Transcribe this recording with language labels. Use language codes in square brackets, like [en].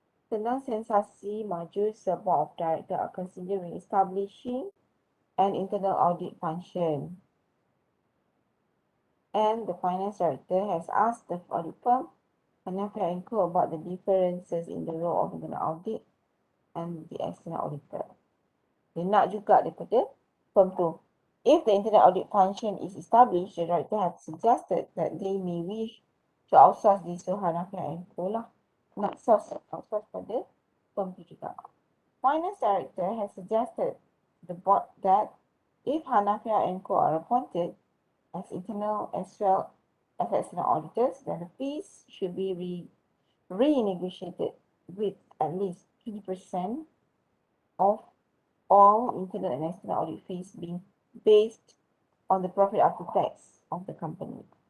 [en] Senang Sensasi Maju's board of directors are considering establishing an internal audit function. And the finance director has asked the audit firm Hanafiah and Co about the differences in the role of internal audit and the external auditor. [ms] Dia nak juga daripada firm tu. [en] If the internal audit function is established, the director has suggested that they may wish to outsource this to Hanafiah and Co lah. [ms] Nak outsource pada firm tu juga. [en] Finance director has suggested the board that if Hanafiah and Co are appointed as internal as well as external auditors, then the fees should be renegotiated with at least 20% of all internal and external audit fees being based on the profit after tax of the company.